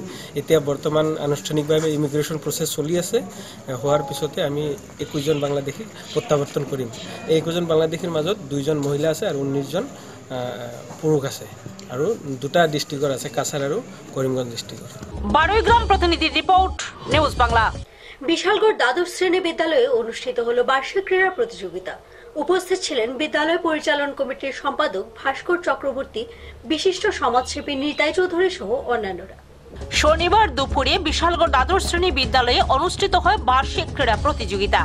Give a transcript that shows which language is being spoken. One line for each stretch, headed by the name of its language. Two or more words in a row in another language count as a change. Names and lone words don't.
Assamese: এতিয়া বৰ্তমান আনুষ্ঠানিকভাৱে
English: immigration process
Assamese: চলি আছে। হোৱাৰ পিছতে আমি 21 জন বাংলাদেশীক প্ৰত্যাৱৰ্তন কৰিম। এই 21 জন বাংলাদেশীৰ মাজত 2 জন মহিলা আছে আৰু 19 জন পুৰুষ আছে, আৰু 2টা ডিষ্ট্ৰিক্টৰ আছে, কাছাৰ আৰু কৰিমগঞ্জ ডিষ্ট্ৰিক্টৰ।
Bangla: বারুইগ্রাম প্রতিনিধি রিপোর্ট, নিউজ বাংলা। বিশালগড় দ্বাদশ শ্রেণী বিদ্যালয়ে অনুষ্ঠিত হলো বার্ষিক ক্রীড়া প্রতিযোগিতা। উপস্থিত ছিলেন বিদ্যালয় পরিচালন কমিটির সম্পাদক ভাস্কর চক্রবর্তী, বিশিষ্ট সমাজসেবী নিতাই চৌধুরী সহ অন্যান্যরা। শনিবার দুপুরে বিশালগড় দ্বাদশ শ্রেণী বিদ্যালয়ে অনুষ্ঠিত হয় বার্ষিক ক্রীড়া প্রতিযোগিতা।